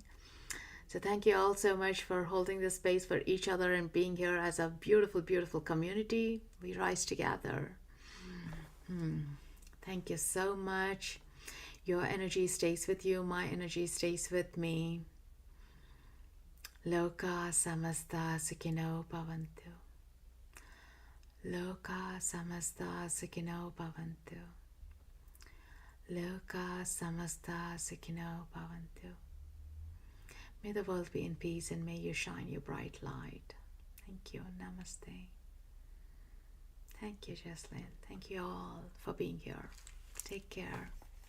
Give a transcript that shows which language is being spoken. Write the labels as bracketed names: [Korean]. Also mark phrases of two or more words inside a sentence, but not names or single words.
[English] So thank you all so much for holding the space for each other and being here as a beautiful, beautiful community. We rise together. Thank you so much. Your energy stays with you. My energy stays with me. [Sanskrit] Loka samasta sukino bhavantu. Loka samasta sukino bhavantu. Loka samasta sukino bhavantu. [English] May the world be in peace and may you shine your bright light. Thank you. Namaste. Thank you, Jocelyn. Thank you all for being here. Take care.